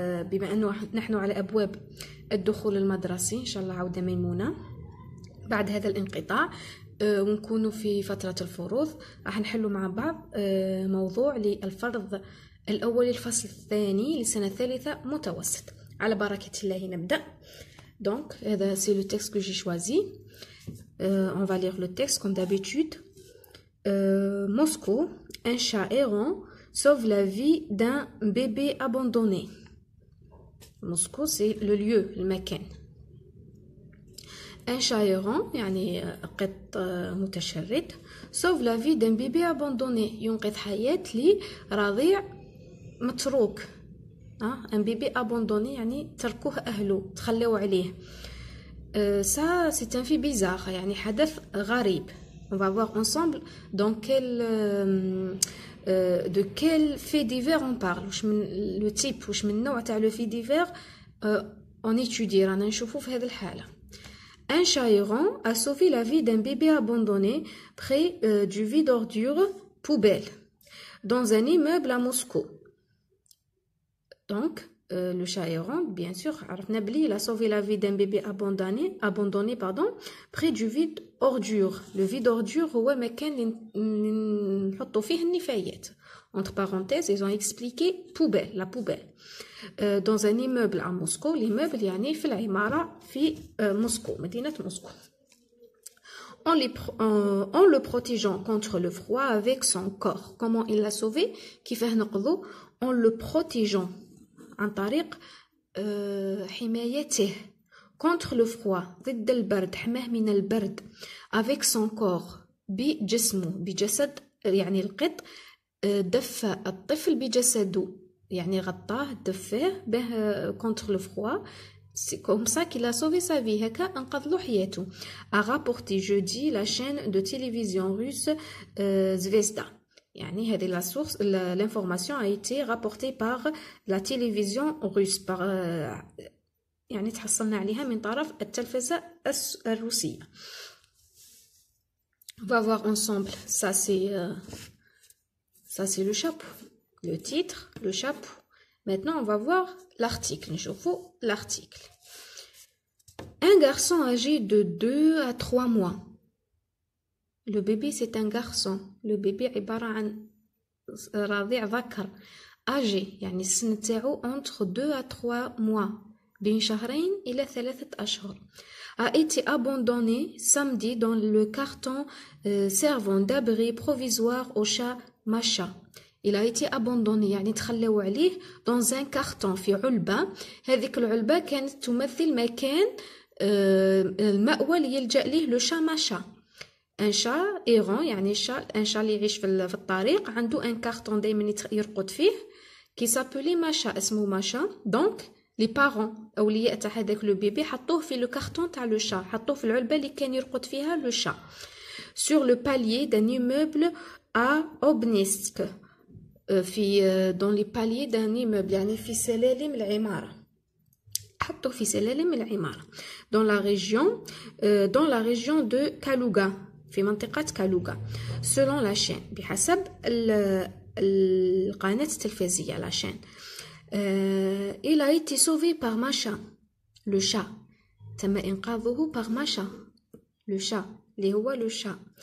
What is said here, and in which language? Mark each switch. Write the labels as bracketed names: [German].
[Arabic] بما أنه نحن على أبواب الدخول المدرسي إن شاء الله عودة ميمونة بعد هذا الانقطاع، ونكون في فترة الفروض. راح نحلوا مع بعض موضوع للفرض الأول الفصل الثاني للسنة الثالثة متوسط. على بركة الله نبدأ. [French] Donc, c'est le texte que j'ai choisi. On va lire le texte comme d'habitude. Moscou, un chat errant sauve la vie d'un bébé abandonné. Moscou, c'est le lieu, le makan. Un chat errant, [Arabic] يعني قط متشرد, [French] sauve la vie d'un bébé abandonné. [Arabic] ينقذ حياة لرضيع متروك. [French] un bébé abandonné [Arabic] يعني تركوه أهله, تخلوا عليه. [French] Ça, c'est un fait bizarre, [Arabic] يعني حدث غريب. [French] On va voir ensemble dans de quel fait divers on parle. Le type, [Arabic] واش من نوع تاع [French] le fait divers on étudie. [Arabic] رانا نشوفو في هذه الحالة. [French] Un chat errant a sauvé la vie d'un bébé abandonné près du vide d'ordures poubelle dans un immeuble à Moscou. Donc, le chat errant, bien sûr, il a sauvé la vie d'un bébé abandonné, près du vide ordure. Le vide ordure, [Arabic] هو مكان اللي نحطوا فيه النفايات. [French] Entre parenthèses, ils ont expliqué poubelle, la poubelle. Dans un immeuble à Moscou, l'immeuble [Arabic] يعني في العمارة في موسكو, مدينة موسكو. [French] En le protégeant contre le froid avec son corps. Comment il l'a sauvé? [Arabic] كيفاه نقضوا? [French] En le protégeant [Arabic] عن طريق حمايته [French] contre le froid, [Arabic] ضد البرد, حماه من البرد, [French] avec son corps, [Arabic] بجسمه, بجسد, يعني القط دفى الطفل بجسده, يعني غطاه, دفاه به contre le froid. [French] C'est comme ça qu'il a sauvé sa vie, [Arabic] هكا انقذ له حياته. [French] A rapporté jeudi la chaîne de télévision russe Zvezda. [Arabic] يعني هذه [French] la source, l'information a été rapportée par la télévision russe, par [Arabic] يعني تحصلنا عليها من طرف التلفزة الروسية. [French] On va voir ensemble. Ça c'est le chapeau, le titre, le chapeau. Maintenant on va voir l'article. نشوفوا l'article. Un garçon âgé de 2 à 3 mois. Le bébé, c'est un garçon. [Arabic] Le bébé عبارة عن رضيع ذكر. [French] âgé [Arabic] يعني السن تاعو [French] entre 2 à 3 mois. [Arabic] بين شهرين إلى 3 أشهر. [French] A été abandonné samedi dans le carton servant d'abri provisoire au chat Masha. Il a été abandonné [Arabic] يعني تخلوا عليه [French] dans un carton [Arabic] في علبة. هذيك العلبة كانت تمثل مكان المأوى اللي يلجأ ليه لو شا ماشا. ان شا ايرون يعني ان شا اللي يعيش في الطريق, عنده ان كارتون دائما يرقد فيه كي سابولي ماشا, اسمه ماشا. دونك لي بارون اولياء تاع هذاك لو بيبي حطوه في لو كارتون تاع لو شا, حطوه في العلبه اللي كان يرقد فيها لو شا. [French] sur le palier d'un immeuble à Obninsk. [Arabic] في [French] dans les paliers d'un immeuble [Arabic] يعني في سلالم العماره, حطوه في سلالم العماره. [French] dans la région de Kaluga, [Arabic] في منطقة كالوغا. [French] selon la chaîne, [Arabic] بحسب القناة التلفزية [French] la chaîne. Il a été sauvé par Masha, le chat. [Arabic] تم إنقاذه [French] par Masha, le chat, [Arabic] اللي هو [French] le chat.